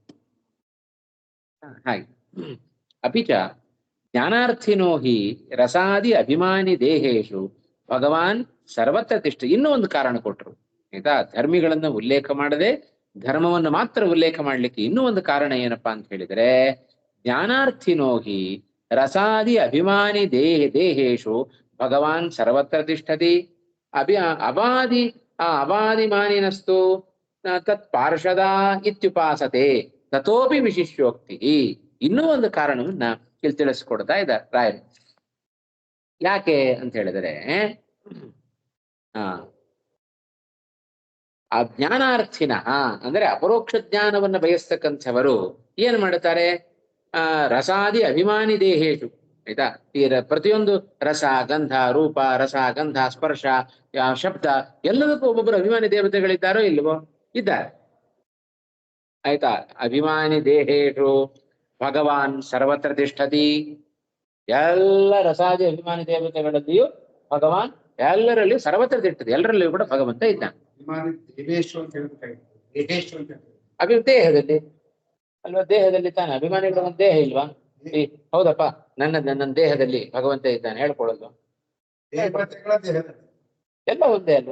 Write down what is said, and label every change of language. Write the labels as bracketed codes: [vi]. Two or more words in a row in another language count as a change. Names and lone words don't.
[sa] ಹಾಗೆ ಅಪಿಚ ಜ್ಞಾನಾರ್ಥಿನೋ ಹಿ ರಸಾದಿ ಅಭಿಮಾನಿ ದೇಹೇಶು ಭಗವಾನ್ ಸರ್ವತ್ರ ತಿಷ್ಠ. [kn] ಇನ್ನೂ ಒಂದು ಕಾರಣ ಕೊಟ್ರು ಆಯ್ತಾ? ಧರ್ಮಿಗಳನ್ನ ಉಲ್ಲೇಖ ಮಾಡದೆ ಧರ್ಮವನ್ನು ಮಾತ್ರ ಉಲ್ಲೇಖ ಮಾಡ್ಲಿಕ್ಕೆ ಇನ್ನೂ ಒಂದು ಕಾರಣ ಏನಪ್ಪಾ ಅಂತ ಹೇಳಿದ್ರೆ, [sa] ಜ್ಞಾನಾರ್ಥಿನೋ ಹಿ ರಸಾದಿ ಅಭಿಮಾನಿ ದೇಹೇಶು ಭಗವಾನ್ ಸರ್ವತ್ರ ತಿಷ್ಠತಿ. ಅಬಾದಿಮಾನಿನಸ್ತು ತತ್ ಪಾರ್ಷದ ಇತ್ಯುಪಾಸತೆ ತಥೋಪಿ ವಿಶಿಷ್ಯೋಕ್ತಿ. [kn] ಇನ್ನೂ ಒಂದು ಕಾರಣವನ್ನ ಇಲ್ಲಿ ತಿಳಿಸ್ಕೊಡ್ತಾ ಇದ್ದಾರೆ ರಾಯರು. ಯಾಕೆ ಅಂತ ಹೇಳಿದ್ರೆ, ಆ ಜ್ಞಾನಾರ್ಥಿನ ಅಂದ್ರೆ ಅಪರೋಕ್ಷ ಜ್ಞಾನವನ್ನ ಬಯಸ್ತಕ್ಕಂಥವರು ಏನ್ ಮಾಡ್ತಾರೆ? [sa] ರಸಾದಿ ಅಭಿಮಾನಿ ದೇಹೇಶು ಆಯ್ತಾ. [kn] ಈ ಪ್ರತಿಯೊಂದು ರಸ, ಗಂಧ, ರೂಪ, ರಸ, ಗಂಧ, ಸ್ಪರ್ಶ, ಶಬ್ದ ಎಲ್ಲದಕ್ಕೂ ಒಬ್ಬೊಬ್ಬರು ಅಭಿಮಾನಿ ದೇವತೆಗಳಿದ್ದಾರೋ ಇಲ್ವೋ? ಇದ್ದಾರೆ. ಆಯ್ತಾ. [sa] ಅಭಿಮಾನಿ ದೇಹೇಶು ಭಗವಾನ್ ಸರ್ವತ್ರ ತಿಷ್ಠತಿ. [kn] ಎಲ್ಲ ರಸಾದಿ ಅಭಿಮಾನಿ ದೇವತೆಗಳಲ್ಲಿಯೂ ಭಗವಾನ್ ಎಲ್ಲರಲ್ಲಿಯೂ [sa] ಸರ್ವತ್ರ ತಿಷ್ಠತಿ. [kn] ಎಲ್ಲರಲ್ಲಿಯೂ ಕೂಡ ಭಗವಂತ ಇದ್ದಾನೆ. ದೇಹದಲ್ಲಿ ಅಲ್ವಾ? ದೇಹದಲ್ಲಿ ತಾನೆ. ಅಭಿಮಾನಿಗಳ ಒಂದು ದೇಹ ಇಲ್ವಾ? ಹೌದಪ್ಪ, ನನ್ನ ದೇಹದಲ್ಲಿ ಭಗವಂತ ಇದ್ದಾನೆ ಹೇಳ್ಕೊಳ್ಳೋದು ಎಲ್ಲ ಒಂದೇ ಅಲ್ಲ.